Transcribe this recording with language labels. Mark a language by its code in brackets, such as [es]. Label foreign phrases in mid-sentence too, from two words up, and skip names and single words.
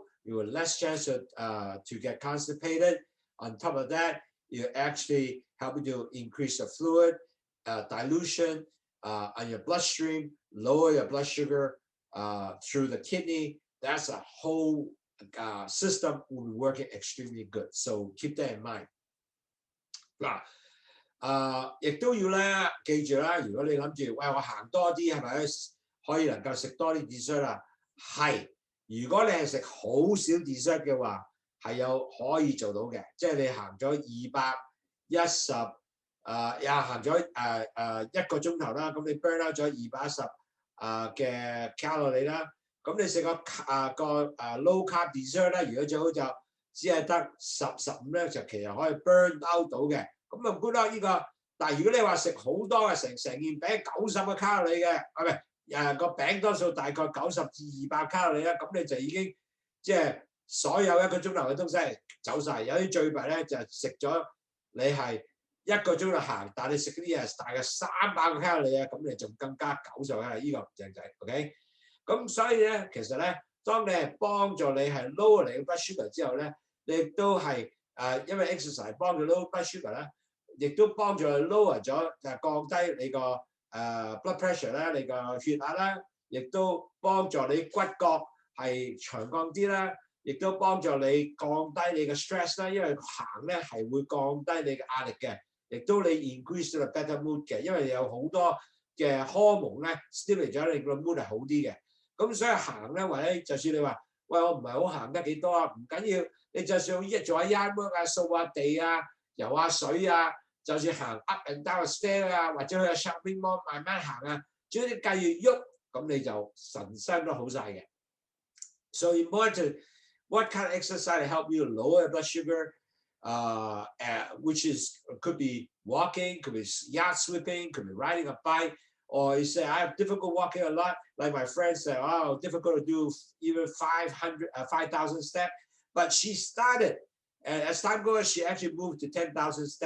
[en] You will less chance to get constipated. On top of that, you actually help you to increase the fluid. Dilution on your bloodstream, lower your blood sugar through the kidney. That's a whole system will be working extremely good. So keep that in mind. [yue] 嗱，亦都要咧記住啦。如果你諗住喂我行多啲，係咪可以能夠食多啲 dessert 啊？係，如果你係食好少 dessert 嘅話，係有可以做到嘅。即係你行咗210。又行咗1個鐘頭啦，咁你 [en] burn out [yue] 咗210嘅 calorie 啦，咁你食個 [en] low carb dessert [yue] 咧，如果最好就只係得15咧，就其實可以 [en] burn out [yue] 到嘅。咁啊 good 啦呢個，但係如果你話食好多嘅，成件餅90個 calorie 嘅，個餅多數大概90至200 calorie 啦，咁你就已經即係所有1個鐘頭嘅東西走晒。有啲最弊咧就食咗你係1個鐘頭行，但係你食嗰啲嘢大概300個 calorie 啊，咁你仲更加90啦，呢個唔正仔 ，OK？咁所以咧，其實咧，當你係幫助你係 lower 你嘅 [en] blood sugar [yue] 之後咧，你亦都係因為 exercise 幫助 [en] lower blood sugar [yue] 咧，亦都幫助 lower 咗降低你個 [en] blood pressure [yue] 啦，你個血壓啦，亦都幫助你骨骼係長降啲啦。亦都幫助你降低你嘅 stress 啦，因為行咧係會降低你嘅壓力嘅，亦都你 increase 咗 [en] better mood [yue] 嘅，因為你有好多嘅荷蒙咧 stimulate 咗你個 mood 係好啲嘅。咁所以行咧，或者就算你話喂我唔係好行得幾多啊，唔緊要，你就算做下 [en] yard work [yue] 啊、掃下地啊、游下水啊，就算行 [en] up and down stair [yue] 啊，或者去下 [en] shopping mall [yue] 慢慢行啊，只要你繼續喐，咁你就神身都好晒嘅。 [en] So important. What kind of exercise to help you lower blood sugar, which could be walking, could be yacht sweeping, could be riding a bike, or you say, I have difficult walking a lot, like my friends say, oh, difficult to do even 5,000 steps, but she started, and as time goes, she actually moved to 10,000 steps.